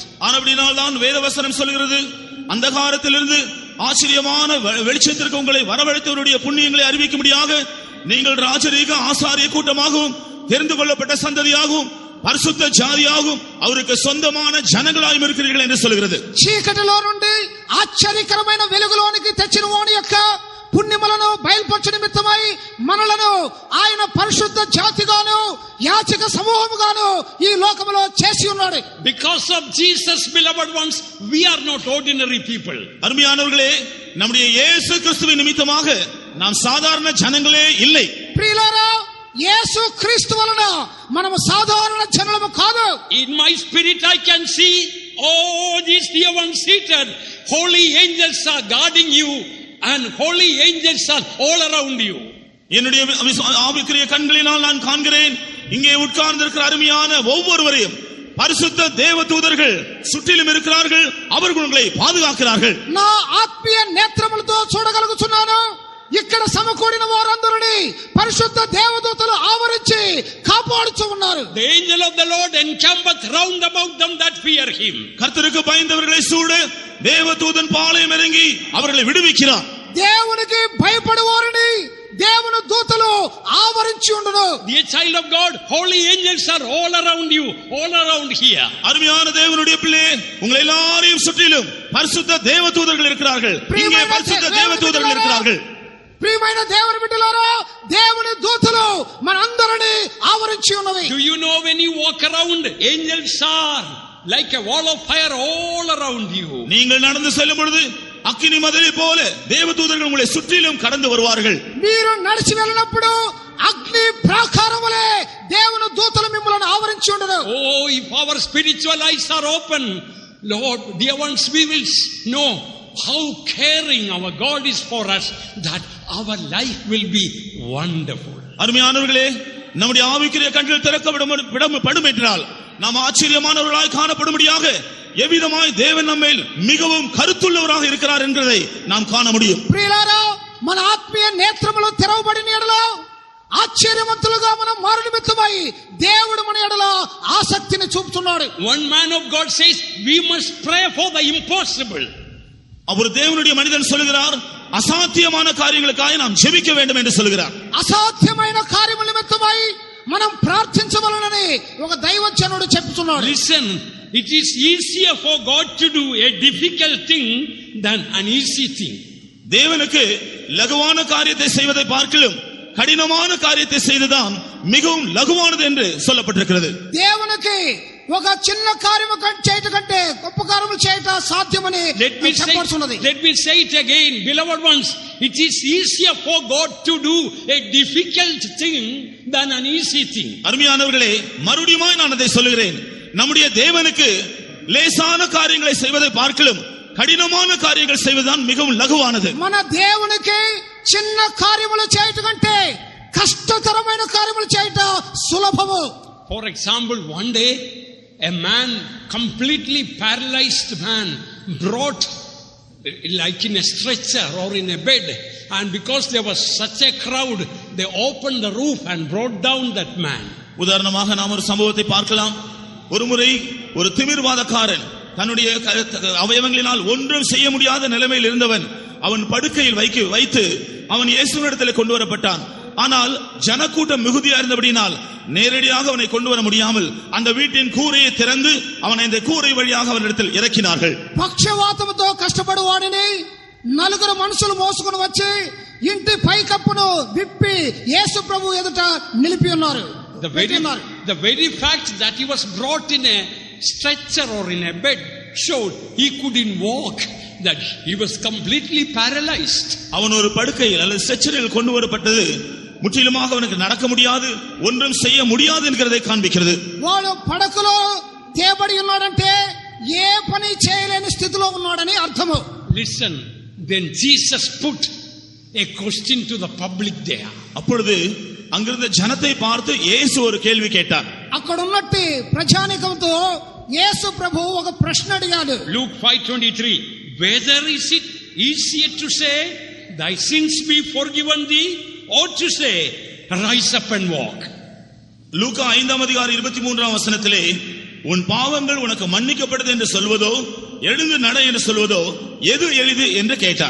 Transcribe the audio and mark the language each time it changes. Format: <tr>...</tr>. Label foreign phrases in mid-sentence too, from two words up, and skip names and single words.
<ta>ஆனபடியால் தான் வேதவசனம் சொல்கிறது, அந்தகாரத்திலிருந்து ஆச்சரியமான வெளிச்சத்திற்கு உங்களை வரவழைத்தவருடைய புண்ணியங்களை அறிவிக்கும்படியாக நீங்கள் ராஜரீக ஆசாரிய கூட்டமாகவும் தெரிந்து கொள்ளப்பட்ட சந்ததியாகவும் பரிசுத்த ஜாதியாகவும் அவருக்கு சொந்தமான ஜனங்களாயும் இருக்கிறீர்கள் என்று சொல்கிறது.</ta> <te>చీకటిలో నుండి ఆశ్చర్యకరమైన వెలుగులోనికి తెచ్చిన వాని యొక్క పుణ్యములను బయలుపరచు నిమిత్తమై మనలను ఆయన పరిశుద్ధ జాతిగాను యాచక సమూహముగాను ఈ లోకములో చేసి ఉన్నాడు.</te> <en>Because of Jesus, beloved ones, we are not ordinary people.</en> <ta>அருமையானவர்களே, நம்முடைய இயேசு கிறிஸ்துவின் நிமித்தமாக நாம் சாதாரண ஜனங்களே இல்லை.</ta> <te>ప్రియులారా, యేసు క్రీస్తు వలన మనము సాధారణ జనులము కాదు.</te> <en>In my spirit I can see all these dear ones seated. Holy angels are guarding you and holy angels are all around you.</en> <ta>என்னுடைய ஆவிக்குரிய கண்களினால் நான் காண்கிறேன், இங்கே உட்கார்ந்திருக்கிற அருமையான ஒவ்வொருவரையும் பரிசுத்த தேவதூதர்கள் சுற்றிலும் இருக்கிறார்கள், அவர்கள் உங்களை பாதுகாக்கிறார்கள்.</ta> <te>నా ఆత్మీయ నేత్రములతో చూడగలుగుతున్నాను. ఇక్కడ సమకూడిన వారందరినీ పరిశుద్ధ దేవదూతలు ఆవరించి కాపాడుచు ఉన్నారు.</te> <en>The angel of the Lord encampeth round about them that fear him.</en> <ta>கர்த்தருக்கு பயந்தவர்களை சூழ தேவதூதன் பாளையம் இறங்கி அவர்களை விடுவிக்கிறார்.</ta> <te>దేవునికి భయపడేవారిని దేవుని దూతలు ఆవరించి ఉండును.</te> <en>Dear child of God, holy angels are all around you, all around here.</en> <ta>அருமையான தேவனுடைய பிள்ளையே, உங்களை எல்லாரையும் சுற்றிலும் பரிசுத்த தேவதூதர்கள் இருக்கிறார்கள். இங்கே பரிசுத்த தேவதூதர்கள் இருக்கிறார்கள்.</ta> <te>ప్రియమైన దేవుని బిడ్డలారా, దేవుని దూతలు మనందరినీ ఆవరించి ఉన్నవి.</te> <en>Do you know when you walk around, angels are like a wall of fire all around you.</en> <ta>நீங்கள் நடந்து செல்லும் பொழுது அக்கினி மதிலை போல தேவதூதர்கள் உங்களை சுற்றிலும் கடந்து வருவார்கள்.</ta> <te>మీరు నడిచి వెళ్ళినప్పుడు అగ్ని ప్రాకారం వలె దేవుని దూతలు మిమ్మల్ని ఆవరించి ఉండును.</te> <en>Oh, if our spiritual eyes are open, Lord, dear ones, we will know how caring our God is for us, that our life will be wonderful.</en> <ta>அருமையானவர்களே, நம்முடைய ஆவிக்குரிய கண்கள் திறக்கப்படும் என்றால் நாம் ஆச்சரியமானவர்களாய் காணப்படும்படியாக எவ்விதமாய் தேவன் நம்மேல் மிகவும் கருத்துள்ளவராக இருக்கிறார் என்பதை நாம் காண முடியும்.</ta> <te>ప్రియులారా, మన ఆత్మీయ నేత్రములు తెరవబడిన యెడల ఆశ్చర్యవంతులుగా మనం మారు నిమిత్తమై దేవుడు మన యెడల ఆసక్తిని చూపుతున్నాడు.</te> <en>One man of God says we must pray for the impossible.</en> <ta>அவர் தேவனுடைய மனிதன் சொல்கிறார், அசாத்தியமான காரியங்களுக்காக நாம் ஜெபிக்க வேண்டும் என்று சொல்கிறார்.</ta> <te>అసాధ్యమైన కార్యముల నిమిత్తమై మనం ప్రార్థించవలెనని ఒక దైవజనుడు చెప్తున్నాడు.</te> <en>Listen, it is easier for God to do a difficult thing than an easy thing.</en> <ta>தேவனுக்கு லகுவான காரியத்தை செய்வதை பார்க்கிலும் கடினமான காரியத்தை செய்துதான் மிகவும் லகுவானது என்று சொல்லப்பட்டிருக்கிறது.</ta> <te>దేవునికి ఒక చిన్న కార్యము చేయటం కంటే గొప్ప కార్యములు చేయటం సాధ్యమని చెప్పబడుతున్నది.</te> <en>Let me say it again, beloved ones, it is easier for God to do a difficult thing than an easy thing.</en> <ta>அருமையானவர்களே, மறுபடியும் நான் அதை சொல்கிறேன். நம்முடைய தேவனுக்கு லேசான காரியங்களை செய்வதை பார்க்கிலும் கடினமான காரியங்கள் செய்வதுதான் மிகவும் லகுவானது.</ta> <te>మన దేవునికి చిన్న కార్యములు చేయటం కంటే కష్టతరమైన కార్యములు చేయటం సులభము.</te> <en>For example, one day a man, completely paralyzed man, brought like in a stretcher or in a bed, and because there was such a crowd, they opened the roof and brought down that man.</en> <ta>உதாரணமாக நாம் ஒரு சம்பவத்தை பார்க்கலாம். ஒருமுறை ஒரு திமிர்வாதக்காரன் தன்னுடைய அவயவங்களினால் ஒன்றும் செய்ய முடியாத நிலைமையில் இருந்தவன் அவன் படுக்கையில் வைத்து அவன் இயேசுவினிடத்தில் கொண்டு வரப்பட்டான். ஆனால் ஜனக்கூட்டம் மிகுதியா இருந்தபடினால் நேரடியாக அவனை கொண்டு வர முடியாமல் அந்த வீட்டின் கூரையை திறந்து அவனை இந்த கூரை வழியாக அவனிடத்தில் இறக்கினார்கள்.</ta> <te>పక్షవాతముతో కష్టపడువాడిని నలుగురు మనుషులు మోసుకొని వచ్చి ఇంటి పైకప్పును విప్పి యేసు ప్రభు ఎదుట నిలిపి ఉన్నారు.</te> <en>The very fact that he was brought in a stretcher or in a bed showed he couldn't walk, that he was completely paralyzed.</en> <ta>அவன் ஒரு படுக்கையில் அல்லது ஸ்ட்ரெச்சரில் கொண்டு வரப்பட்டது முற்றிலுமாக அவனுக்கு நடக்க முடியாது, ஒன்றும் செய்ய முடியாது என்கிறதை காண்பிக்கிறது.</ta> <te>వాడు పడకలో తేబడి ఉన్నాడంటే ఏ పని చేయలేని స్థితిలో ఉన్నాడని అర్థము.</te> <en>Listen, then Jesus put a question to the public there.</en> <ta>அப்பொழுது அங்கிருந்த ஜனத்தை பார்த்து இயேசு ஒரு கேள்வி கேட்டார்.</ta> <te>అక్కడ ఉన్నట్టు ప్రజానికంతో యేసు ప్రభు ఒక ప్రశ్న అడిగాడు.</te> <en>Luke 5:23, whether is it easier to say thy sins be forgiven thee, or to say rise up and walk?</en> <ta>லூக்கா 5:23 உன் பாவங்கள் உனக்கு மன்னிக்கப்பட்டது என்று சொல்வதோ எழுந்து நட என்று சொல்வதோ எது எளிது என்று கேட்டார்.</ta>